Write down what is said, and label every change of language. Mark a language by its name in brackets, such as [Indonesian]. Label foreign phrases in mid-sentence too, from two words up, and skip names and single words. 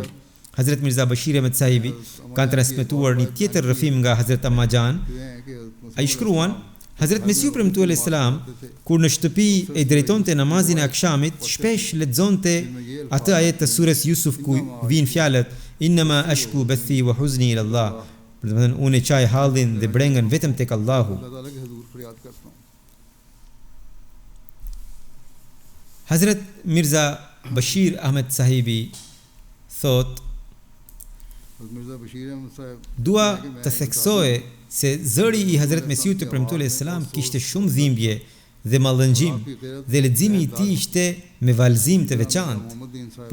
[Albanian] Hazret Mirza Bashir Ahmed Sahibi kanë transmetuar një tjetër rrëfim nga Hazret Amma Jan. Ai shkruan: Hazret Mesiu premtuar [Arabic] عليه السلام, [Albanian] kur në shtëpi e drejtonte namazin e akshamit, shpesh lexonte atë ajet të surës Yusuf ku vijnë fjalët: [Arabic] إنما أشكو بثي وحزني إلى الله. [Albanian] Për të thënë, unë e çaj hallin dhe brengën vetëm tek Allahu. Hazret Mirza Bashir Ahmed Sahibi thot, dua të theksoj se zëri I Hazret Mesiut të premtuar selam kishte shumë dhimbje dhe mallëngjim dhe leximi I tij ishte me valzim të veçantë.